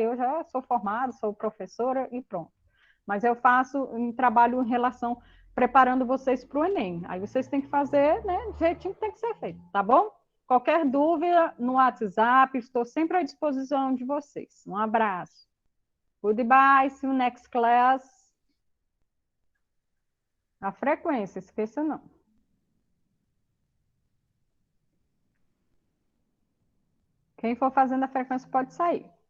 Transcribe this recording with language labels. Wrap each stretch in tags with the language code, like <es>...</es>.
<pt>Eu já sou formada, sou professora e pronto. Mas eu faço um trabalho em relação, preparando vocês para o Enem. Aí vocês têm que fazer, né, do jeitinho que tem que ser feito, tá bom? Qualquer dúvida no WhatsApp, estou sempre à disposição de vocês. Um abraço.</pt> <en>Goodbye, see you next class.</en> <pt>A frequência, esqueça não. Quem for fazendo a frequência pode sair.</pt>